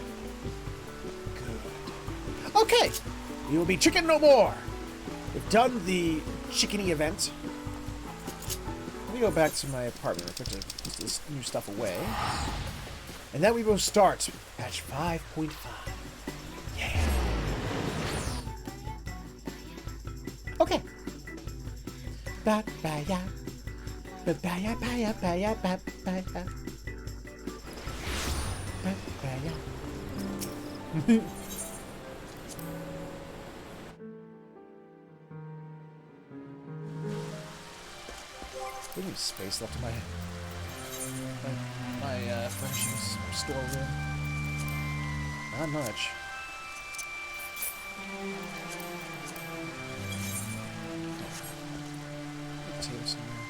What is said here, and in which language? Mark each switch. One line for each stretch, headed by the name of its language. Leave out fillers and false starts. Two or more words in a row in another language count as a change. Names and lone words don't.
English: Okay, we will be chicken no more. We've done the chickeny event. Let me go back to my apartment real quick to put this new stuff away. And then we will start patch 5.5. Yeah. Okay. Ba-ba-ya. Ba-ba-ya, ba-ya, ba-ya, ba-ba-ya. Ba-ba-ya. There's any space left in my furnishings storeroom. Not much. Table somewhere.